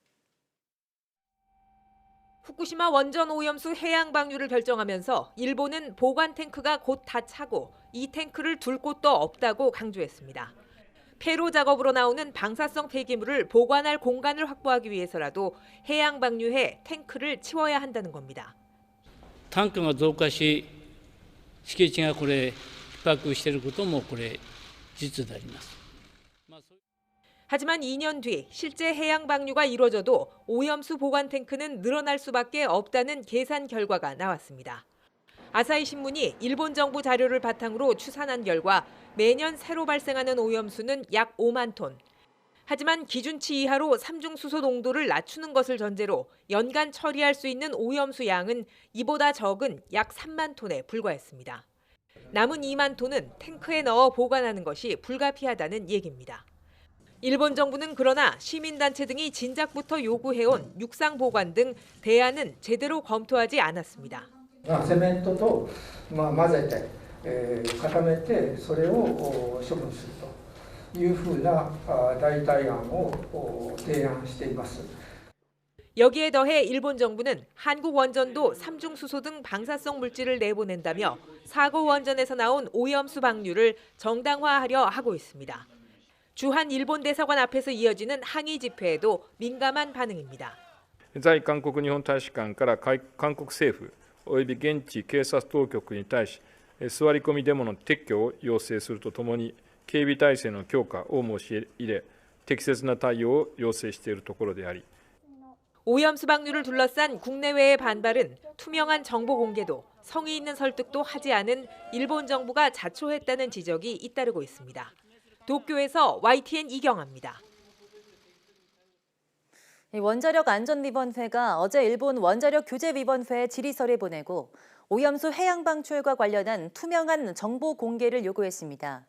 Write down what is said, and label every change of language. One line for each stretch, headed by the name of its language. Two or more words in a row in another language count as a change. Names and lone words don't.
Korean: 후쿠시마 원전 오염수 해양 방류를 결정하면서 일본은 보관 탱크가 곧 다 차고 이 탱크를 둘 곳도 없다고 강조했습니다. 폐로 작업으로 나오는 방사성 폐기물을 보관할 공간을 확보하기 위해서라도 해양 방류해 탱크를 치워야 한다는 겁니다.
Japanese: タンクが増加し、敷地がこれ逼迫していることもこれ事実であります。
Korean: 하지만 2년 뒤 실제 해양 방류가 이루어져도 오염수 보관 탱크는 늘어날 수밖에 없다는 계산 결과가 나왔습니다. 아사히 신문이 일본 정부 자료를 바탕으로 추산한 결과 매년 새로 발생하는 오염수는 약 5만 톤. 하지만 기준치 이하로 삼중수소 농도를 낮추는 것을 전제로 연간 처리할 수 있는 오염수 양은 이보다 적은 약 3만 톤에 불과했습니다. 남은 2만 톤은 탱크에 넣어 보관하는 것이 불가피하다는 얘기입니다. 일본 정부는 그러나 시민단체 등이 진작부터 요구해온 육상 보관 등 대안은 제대로 검토하지 않았습니다.
Japanese: セメントと混ぜて固めてそれを処分するというふうな代替案を提案しています。
Korean: 여기에 더해 일본 정부는 한국 원전도 삼중수소 등 방사성 물질을 내보낸다며 사고 원전에서 나온 오염수 방류를 정당화하려 하고 있습니다. 주한 일본 대사관 앞에서 이어지는 항의 집회에도 민감한 반응입니다.
Japanese: 在韓国日本大使館から韓国政府および現地警察当局に対し座り込みデモの撤去を要請するとともに警備体制の強化を申し入れ適切な対応を要請しているところであり
Korean: 오염수 방류를 둘러싼 국내외의 반발은 투명한 정보 공개도 성의 있는 설득도 하지 않은 일본 정부가 자초했다는 지적이 잇따르고 있습니다. 도쿄에서 YTN 이경아입니다. 원자력 안전위원회가 어제 일본 원자력 규제위원회에 질의서를 보내고 오염수 해양 방출과 관련한 투명한 정보 공개를 요구했습니다.